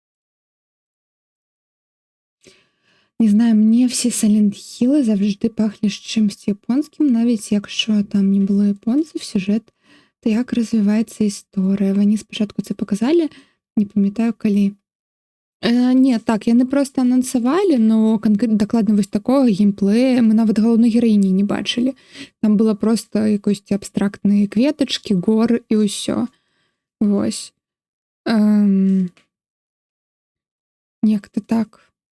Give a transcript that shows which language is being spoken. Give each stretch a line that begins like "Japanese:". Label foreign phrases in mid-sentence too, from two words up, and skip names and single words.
Ukrainian: Не знаю, мне всі Silent Hill завжди пахли з чимось японським, навіть якщо там не було японців, сюжет, то як розвивається історія. Вони спочатку це показали, не пам'ятаю коли. Ні, так,
Belarusian: яны просто анансавалі, но дакладна вось такого геймплея мы нават галоўной гераіні не бачылі. Там было просто якосьці абстрактныя кветачкі, горы і ўсё. Вось. Як-то так.